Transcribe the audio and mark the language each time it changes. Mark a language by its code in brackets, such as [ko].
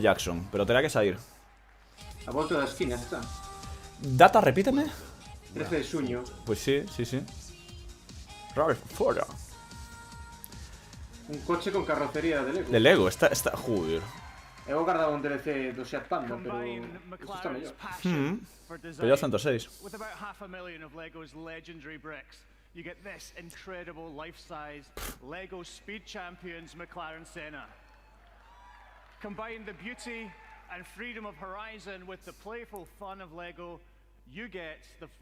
[gl] Jackson, pero terá que sair. A volta da esquina está. Data, repíteme. 13 de xuño. Pois sí. Fora. Un coche con carrocería de Lego. De Lego, está, joder. Eu guardaba un DLC do Seat Panda, pero isto está mellor. Pero ya 106. [en] With about 500,000 of Lego's legendary bricks, you get this incredible life-size Lego Speed Champions McLaren Senna. Combine the beauty and freedom of Horizon with the playful fun of Lego, you get the